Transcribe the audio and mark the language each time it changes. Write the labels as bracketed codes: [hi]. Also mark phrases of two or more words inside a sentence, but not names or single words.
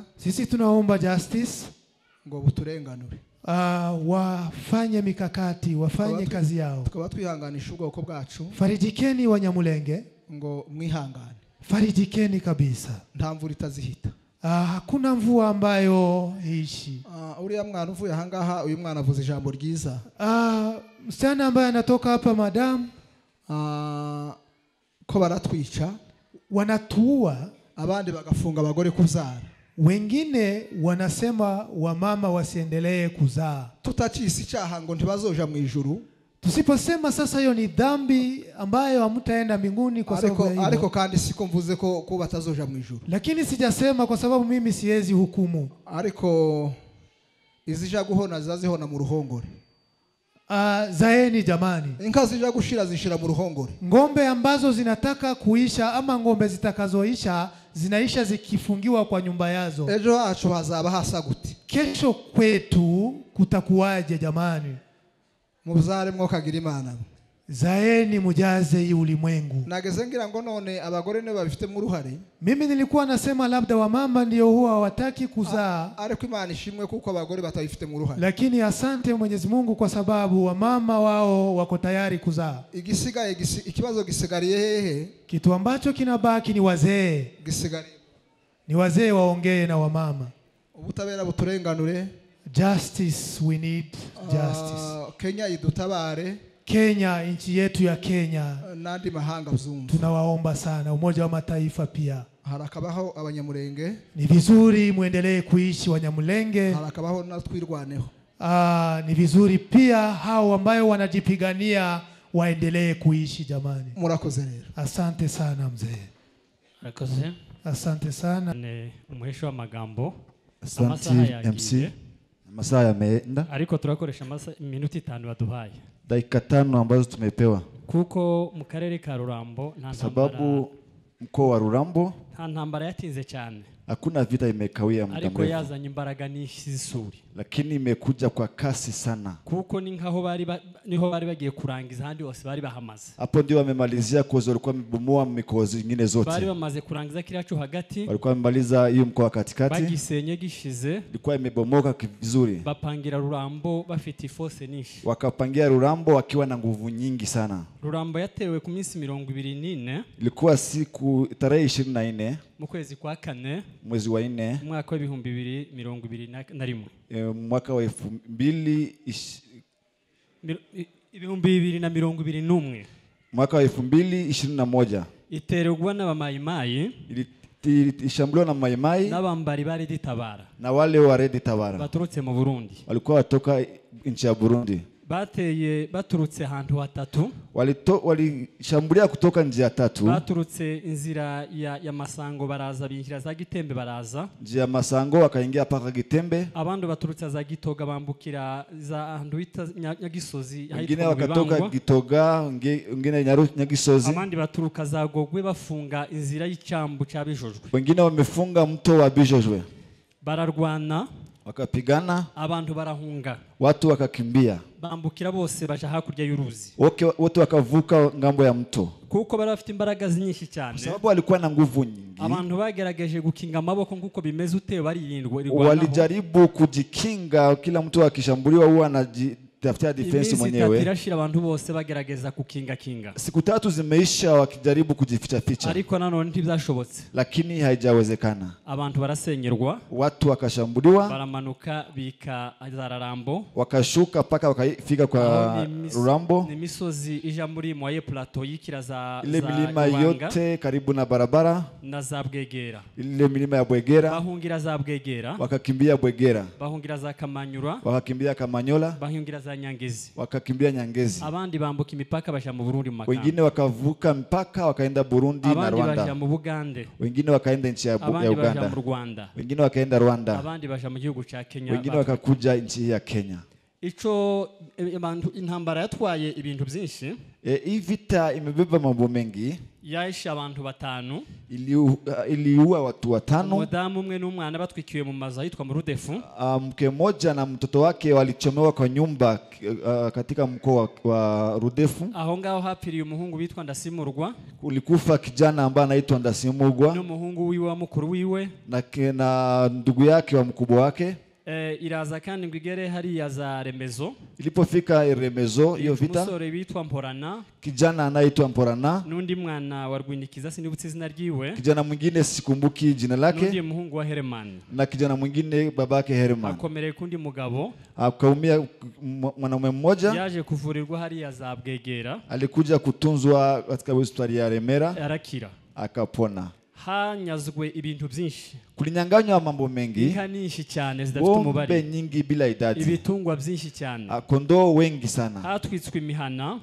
[sw] Sisi tunaomba justice [rw] ngo buturenganure. [sw] Wafanye mikakati, wafanye kazi yao. [rw] Tukaba twihanganisha ubwoko bwacu. [sw] Farijikeni Wanyamulenge. [rw] Ngo mwihangane. [sw] Farijikeni kabisa. [rw] Nta mvura itazihita. [sw] Hakuna mvua ambayo ishi. [rw] Uriya mwana uvuye ahangaha, uyu mwana avuze ijambo ryiza. [sw] Msichana ambaye anatoka hapa madam, [rw] ko baratwica, [sw] wanatuua, [rw] abandi bagafunga abagore kuzara. [sw] Wengine wanasema wamama wasiendelee kuzaa. [rw] Tutachisi cyaha ngo ntibazoja mu ijuru. [sw] Tusiposema sasa hiyo ni dhambi ambayo hamtaenda mbinguni kwa sababu ya hiyo. [rw] Ariko kandi siko mvuze ko batazoja mu ijuru. [sw] Lakini sijasema kwa sababu mimi siwezi hukumu. [rw] Ariko izija guhona zazihona mu ruhongore. [sw] Zaeni jamani. [rw] Inka zija gushira zishira mu ruhongore. [sw] Ngombe ambazo zinataka kuisha ama ngombe zitakazoisha zinaisha zikifungiwa kwa nyumba yazo. [rw] Ejo hacu hazaba hasa gute? [sw] Kesho kwetu kutakuwaje jamani? [rw] Muzare mwokagira Imana. [sw] Zaeni mujaze hii ulimwengu. [rw] Nageze ngira ngo none abagore ne babifite mu ruhare. [sw] Mimi nilikuwa nasema labda wamama ndio huwa hawataki kuzaa. [rw] Ariko Imana ishimwe kuko abagore batabifite mu ruhare. [sw] Lakini asante Mwenyezi Mungu kwa sababu wamama wao wako tayari kuzaa. [rw] Igisigaye ikibazo gisigariye hehe? [sw] Kitu ambacho kinabaki ni wazee. [rw] Gisigariye. [sw] Ni wazee waongee na wamama. [rw] Ubutabera buturenganure. [en] Justice, we need justice. [rw] Kenya idutabare. [sw] Kenya, nchi yetu ya Kenya. [rw] Nandi mahanga mzungu. [sw] Tunawaomba sana Umoja wa Mataifa pia. [rw] Harakabaho Abanyamulenge. [sw] Ni vizuri muendelee kuishi Wanyamulenge. [rw] Harakabaho natwirwaneho. [sw] Ni vizuri pia hao ambao wanajipigania waendelee kuishi jamani. [rw] Murakoze rero. [sw] Asante sana mzee. [rw] Murakoze. [sw] Asante sana. [rw] Ne umuhesho wa magambo. [sw] Asante MC. Masaa yameenda. [rw] Ariko turakoresha minute 5 waduhaye. [sw] Dakika 5 ambazo tumepewa. [rw] Kuko mu karere ka Rurambo [sw] nta sababu mkoa wa Rurambo [rw] nta ntambara yatinze cyane. [sw] Hakuna vita imekawia muda mrefu. [rw] Ariko yazanye imbaraga n'isuri. [sw] Lakini imekuja kwa kasi sana. [rw] Kuko ni nkaho niho bari bagiye kurangiza handi hose bari bahamaze. [sw] Hapo ndio wamemalizia kozo walikuwa wamebomoa mikozi nyingine zote. [rw] Bari bamaze kurangiza kila cyo hagati. [sw] Walikuwa wamemaliza hiyo mkoa katikati. [rw] Bagisenye gishize. [sw] Ilikuwa imebomoka vizuri. [rw] Bapangira Rurambo bafite force nishi. [sw] Wakapangia Rurambo wakiwa na nguvu nyingi sana. [rw] Rurambo yatewe ku minsi 24. [sw] Ilikuwa siku tarehe 24 [rw] mu kwezi kwa 4 [sw] mwezi wa 4 mwaka wa 2021 mwaka wa 2021 mwaka wa 2021 [rw] iterwa n'abamayimayi [sw] ishambuliwa na maimai [rw] n'abambari bari ditabara [sw] na wale wa Red Tabara [rw] baturutse mu Burundi [sw] walikuwa watoka nchi ya Burundi [rw] bateye baturutse ahantu hatatu [sw] walishambulia kutoka njia tatu [rw] baturutse inzira ya Masango baraza binjira za Gitembe baraza [sw] njia Masango wakaingia paka Gitembe [rw] abandi baturutse za Gitoga bambukira za ahantu bita Nyagisozi [sw] wengine wakatoka Gitoga wengine Nyagisozi [rw] abandi baturuka za Gogwe bafunga inzira y'Icyambu cya Bijojwe [sw] wengine wamefunga mto wa Bijojwe [rw] bararwana [sw] wakapigana, [rw] abantu barahunga, [sw] watu wakakimbia, [rw] bambukira bose baja hakurya y'uruzi, [sw] wote wakavuka ngambo ya mto, [rw] kuko bari bafite imbaraga nyinshi cyane, [sw] sababu walikuwa na nguvu nyingi. [rw] abantu bagerageje gukinga amaboko nguko bimeze ute barindwa, [sw] walijaribu kujikinga, kila mtu akishambuliwa huwa anajitafutia defense mwenyewe. [rw] Irashira abantu bose bagerageza kukinga. [sw] Siku 3 zimeisha wakijaribu kujificha ficha, [rw] ariko nanone ntibyashobotse, [sw] lakini haijawezekana. [rw] abantu barasenyerwa, [sw] watu wakashambuliwa, [rw] baramanuka bika Zararambo, [sw] wakashuka paka wakafika kwa Rurambo, [rw] ni misozi ija muri Moye Plateau yikira za [sw] ile milima yote karibu na barabara [rw] na za Bwegera, [sw] ile milima ya Bwegera, [rw] bahungira za Bwegera, [sw] wakakimbia Bwegera, [rw] bahungira za Kamanyura, [sw] wakakimbia Kamanyola, [rw] bahungira za Nyangezi, [sw] wakakimbia Nyangezi, [rw] abandi bambuka imipaka baja mu Burundi mu makamba, [sw] wengine wakavuka mpaka wakaenda Burundi na Rwanda, [rw] abandi baja mu Bugande, [sw] wengine wakaenda nchi ya Uganda, [rw] baja mu Rwanda, [sw] wengine wakaenda Rwanda, [rw] abandi baja mu gihugu ca Kenya, [sw] wengine wakakuja nchi ya Kenya. [rw] Ico intambara yatwaye ibintu byinshi. [sw] Hii vita imebeba mambo mengi. [rw] Yaisha abantu 5, [sw] iliua watu 5. [rw] Umudamu umwe n'umwana batwikiwe mu mazu yitwa mu Rudefu. [sw] Mke mmoja na mtoto wake walichomewa kwa nyumba katika mkoa wa Rudefu. [rw] Aho ngaho hapiriye umuhungu bitwa Ndasimurwa. [sw] Kulikufa kijana ambaye anaitwa Ndasimurwa, [rw] n'umuhungu wiwe wa mukuru wiwe [sw] na ndugu yake wa mkubwa wake. [rw] Iraza kandi ngwigere hari ya za Remezo. [sw] Ilipofika Remezo hiyo vita, [rw] umusore bitwa Mporana, [sw] kijana anaitwa Mporana, [rw] nundi mwana wa Rwinikiza sinibutse izina ryiwe, [sw] kijana mwingine sikumbuki jina lake, [rw] nundi muhungu wa Herman, [sw] na kijana mwingine babake Herman. [rw] Akomereye kundi mugabo, [sw] akaumia mwanamume mmoja, [rw] yaje kuvurirwa hari ya za Bwegera, [sw] alikuja kutunzwa katika hospitali ya Remera, [rw] arakira, [sw] akapona. [rw] Hanyazwe ibintu byinshi, [sw] kulinyanganywa mambo mengi, [rw] inka nyinshi cyane zidafite umubare, [sw] ng'ombe nyingi bila idadi, [rw] ibitungwa byinshi cyane, [sw] kondoo wengi sana, [rw] hatwitswe imihana,